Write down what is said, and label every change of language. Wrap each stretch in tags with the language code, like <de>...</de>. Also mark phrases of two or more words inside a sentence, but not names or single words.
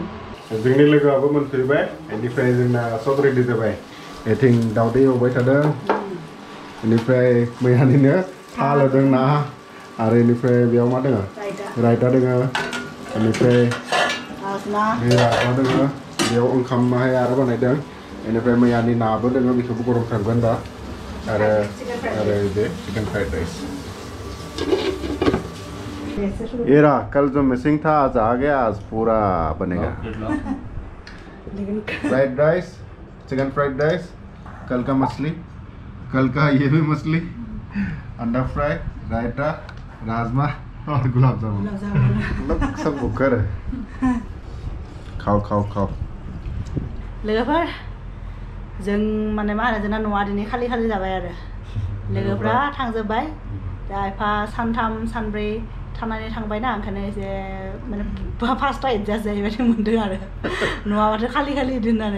<brx>जोंनि लोगोआबो मोनफैबाय बेनिफ्राय जोंना सब रेडि जाबाय एथिं दावदै एवबाय थादों बेनिफ्राय मैयानिनो थाल होदों ना आरो बेनिफ्राय बेयाव मा दङ रायता दङ बेनिफ्राय राजमा दङ बेयाव ओंखामहाय आरो बानायदों बेनिफ्राय मैयानि नाबो दङ बेखौबो गरम खालामगोन दा आरो बे</brx> <en>chicken fried rice</en> <hi>ये रहा कल जो मिसिंग था आज आ गया आज पूरा बनेगा</hi> <en>fried rice chicken fried rice</en> <hi>कल का मछली कल का ये भी मछली, अंडा फ्राई, रायता, राजमा और गुलाब जामुन। मतलब सब बुकर है। खाओ खाओ खाओ।</hi> <brx>लोगोफोर जों माने मा होनो जोंना न'आ दिनै खालि खालि जाबाय आरो लोगोफ्रा थांजोब्बाय दा एफा सानथाम सानब्रै थानानै थांबायना ओंखायनो एसे माने फार्स्टआव एडजास्ट जाहैबाय मोनदों आरो न'आबाथ' खालि खालि दोननानै</brx>